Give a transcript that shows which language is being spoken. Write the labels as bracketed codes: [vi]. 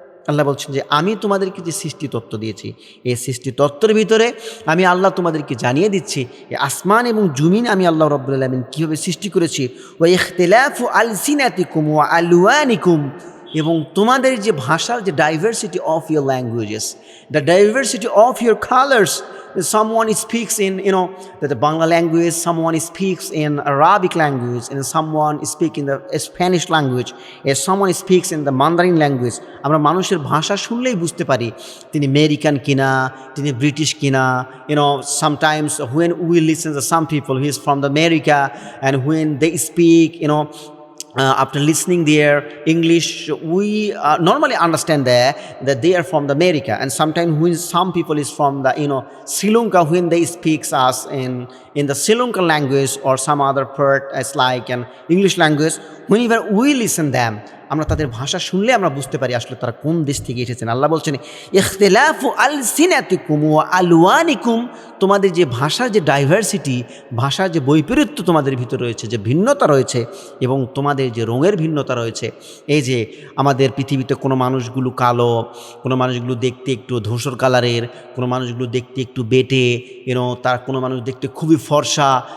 [bn] আল্লাহ বলছেন যে আমি তোমাদেরকে যে সৃষ্টি তত্ত্ব দিয়েছি, এই সৃষ্টি তত্ত্বের ভিতরে আমি আল্লাহ তোমাদেরকে জানিয়ে দিচ্ছি এই আসমান এবং জমিন আমি আল্লাহ রাব্বুল আলামিন কীভাবে সৃষ্টি করেছি। [ar] ওয়া ইখতিলাফু আলসিনাতিকুম ওয়া আলওয়ানিকুম, [bn] এবং তোমাদের যে ভাষার যে [en] Diversity of your languages, the diversity of your colours. Someone speaks in, the Bangla language, someone speaks in Arabic language, and someone speaks in the Spanish language, and someone speaks in the Mandarin language. [bn] আমরা মানুষের ভাষা শুনলেই বুঝতে পারি তিনি American কিনা, তিনি British কিনা। [en] Sometimes when we listen to some people who is from the America, and when they speak, after listening their English, we normally understand that they are from the America. And sometimes when some people is from the Sri Lanka, when they speak us in the Sri Lankan language or some other part as like an English language, whenever we listen them, [bn] আমরা তাদের ভাষা শুনলে আমরা বুঝতে পারি আসলে তারা কোন দেশ থেকে এসেছেন। আল্লাহ বলছেন [ar] ইখতিলাফু আলসিনাতিকুম ওয়া আলওয়ানিকুম, [bn] তোমাদের যে ভাষার যে ডাইভার্সিটি, ভাষার যে বৈপরীত্য তোমাদের ভিতরে রয়েছে, যে ভিন্নতা রয়েছে, এবং তোমাদের যে রঙের ভিন্নতা রয়েছে। এই যে আমাদের পৃথিবীতে কোনো মানুষগুলো কালো, কোনো মানুষগুলো দেখতে একটু ধূসর কালারের, কোনো মানুষগুলো দেখতে একটু বেটে, তার কোনো মানুষ দেখতে খুবই ফর্সা।